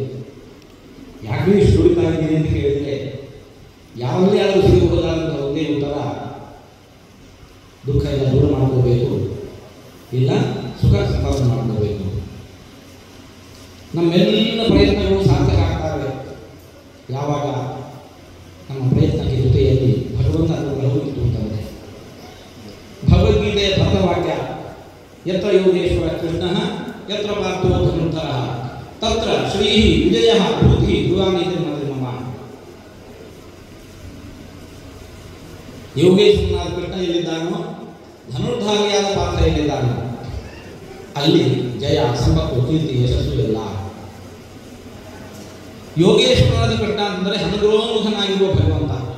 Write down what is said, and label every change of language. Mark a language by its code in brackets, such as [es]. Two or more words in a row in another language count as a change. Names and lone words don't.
[kn] ಯಾಕೆ ಇಷ್ಟು ದುಡಿತಾ ಇದ್ದೀನಿ ಅಂತ ಕೇಳಿದರೆ ಯಾವಲ್ಲೇ ಆದರೂ ಸಿಗಬಹುದಾದಂಥ ಒಂದೇ ಉತ್ತರ, ದುಃಖ ಎಲ್ಲ ದೂರ ಮಾಡ್ಕೋಬೇಕು, ಇಲ್ಲ ಸುಖ ಸಂಪಾದನೆ ಮಾಡ್ಕೋಬೇಕು. ನಮ್ಮೆಲ್ಲ ಪ್ರಯತ್ನಗಳು ಸಾರ್ಥಕ ಆಗ್ತವೆ ಯಾವಾಗ ನಮ್ಮ ಪ್ರಯತ್ನಕ್ಕೆ ಜೊತೆಯಲ್ಲಿ ಭಗವಂತ ಅನುಗ್ರಹವು ಇತ್ತು ಅಂತಂದರೆ. ಭಗವದ್ಗೀತೆಯ ಭಕ್ತವಾಕ್ಯ, [sa] ಯತ್ರ ಯೋಗೇಶ್ವರ ಕೃಷ್ಣ ಯತ್ರ ಪಾರ್ಥೋ ಧನುರ್ಧರ ತತ್ರ ಶ್ರೀ ವಿಜಯ ಭೂತಿ ಯುವಾನೀತಿ ಮಮ. [kn] ಯೋಗೇಶ್ವರನಾದ ಕೃಷ್ಣ ಎಲ್ಲಿದ್ದಾನೋ, ಧನುರ್ಧಾರಿಯಾದ ಪಾತ್ರ ಎಲ್ಲಿದ್ದಾನೋ ಅಲ್ಲಿ ಜಯ, ಸಂಪತ್ತು, ಕೀರ್ತಿ, ಯಶಸ್ಸು ಎಲ್ಲ. ಯೋಗೇಶ್ವರನಾದ ಕೃಷ್ಣ ಅಂತಂದರೆ ಅನುಗ್ರಹೋನ್ಮುಖನಾಗಿರುವ ಭಗವಂತ.